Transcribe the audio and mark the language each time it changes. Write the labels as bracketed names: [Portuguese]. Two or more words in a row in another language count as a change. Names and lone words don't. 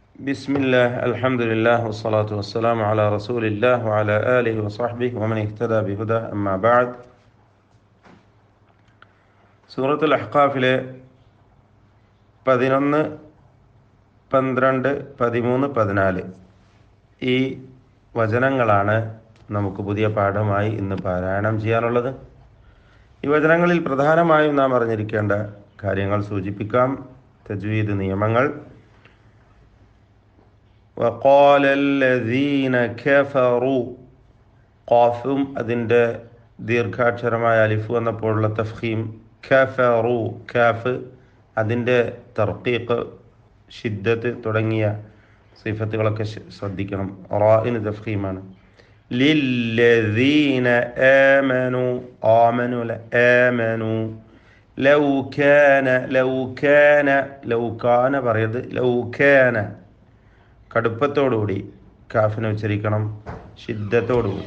[Arabic] بسم الله الحمد لله والصلاة والسلام على رسول الله وعلى آله وصحبه ومن اهتدى بهداه أما بعد. [Malayalam] സൂറത്തുൽ അഹ്ഖാഫിലെ 11, 12, 13, 14 ഈ വചനങ്ങളാണ് നമുക്ക് പുതിയ പാഠമായി ഇന്ന് പാരായണം ചെയ്യാനുള്ളത്. ഈ വചനങ്ങളിൽ പ്രധാനമായും നാം അറിഞ്ഞിരിക്കേണ്ട കാര്യങ്ങൾ സൂചിപ്പിക്കാം. തജ്വീദ് നിയമങ്ങൾ. [Arabic] وقال الذين كفروا [Malayalam] ഖാഫും അതിൻ്റെ ദീർഘാക്ഷരമായ അലിഫ് വന്നപ്പോഴുള്ള തഫ്ഖീം കഫറു കാഫ് അതിൻ്റെ തർക്കീഖ് ഷിദ്ദത്ത് തുടങ്ങിയ സിഫത്തുകളൊക്കെ ശ്രദ്ധിക്കണം. റാഇന് തഫ്ഖീമാണ്. [Arabic] للذين آمنوا آمنوا آمنوا لو كان [Malayalam] പറയത് [Arabic] لو كان [Malayalam] കടുപ്പത്തോടുകൂടി കാഫിനെ ഉച്ചരിക്കണം, ഷിദ്ദത്തോടുകൂടി.